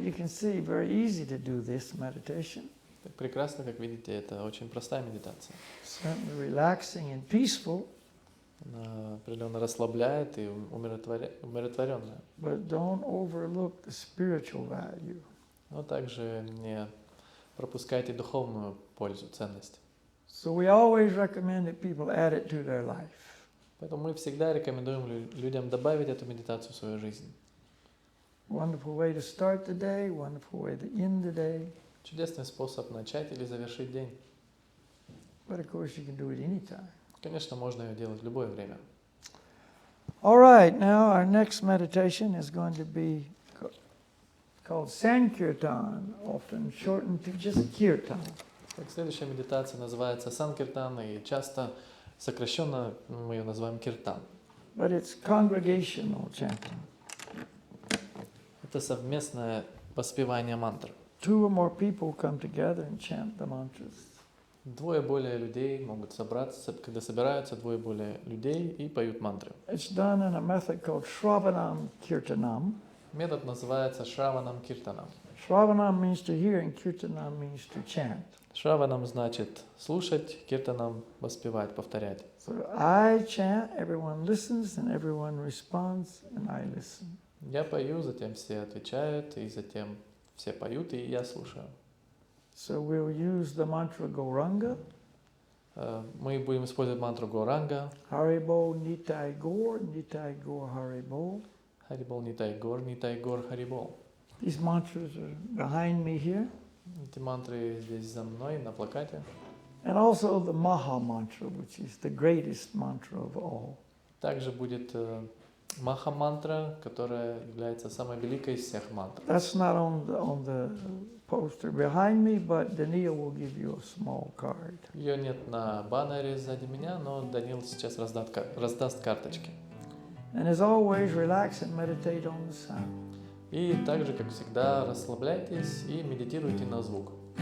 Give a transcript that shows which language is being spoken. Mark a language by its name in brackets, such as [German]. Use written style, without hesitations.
[English] You can see very easy to do this meditation. [Russian] Так прекрасно, как видите, это очень простая медитация. [English] Certainly relaxing and peaceful. [Russian] Она определенно расслабляет и умиротворенная. [English] But don't overlook the spiritual value. [Russian] Но также не пропускайте духовную пользу, ценность. [English] So we always recommend that people add it to their life. [Russian] Поэтому мы всегда рекомендуем людям добавить эту медитацию в свою жизнь. [English] Wonderful way to start the day, wonderful way to end the day. [Russian] Чудесный способ начать или завершить день. [English] But of course you can do it anytime. [Russian] Конечно, можно ее делать в любое время. [English] All right, now our next meditation is going to be called Sankirtan, often shortened to just Kirtan. [Russian] Так, следующая медитация называется Санкиртан, и часто сокращенно мы ее называем киртан. [English] But it's congregational chanting. [Russian] Это совместное воспевание мантр. [English] 2 or more people come together and chant the mantras. [Russian] Двое более людей могут собраться, когда собираются двое более людей и поют мантры. [English] It's done in a method called Shravanam Kirtanam. [Russian] Метод называется Шраванам Киртанам. [English] Shravanam means to hear and Kirtanam means to chant. [Russian] Шраванам значит слушать, киртанам воспевать, повторять. [English] So I chant, everyone listens, and everyone responds, and I listen. [Russian] Я пою, затем все отвечают, и затем все поют, и я слушаю. [English] So we'll use the mantra Gauranga. [Russian] Мы будем использовать мантру Горанга. [English] Haribol Nitai Gaur Haribol. [Russian] Харибол Нитай Гор, Харибол. [English] These mantras are behind me here. [Russian] Эти мантры здесь за мной на плакате. [English] And also the Maha Mantra, which is the greatest mantra of all. [Russian] Также будет Маха мантра, которая является самой великой из всех мантр. [English] That's not on the poster behind me, but Daniel will give you a small card. [Russian] Ее нет на баннере сзади меня, но Данил сейчас раздаст карточки. [English] And as always, relax and meditate on the sound. [Russian] И также, как всегда, расслабляйтесь и медитируйте на звук.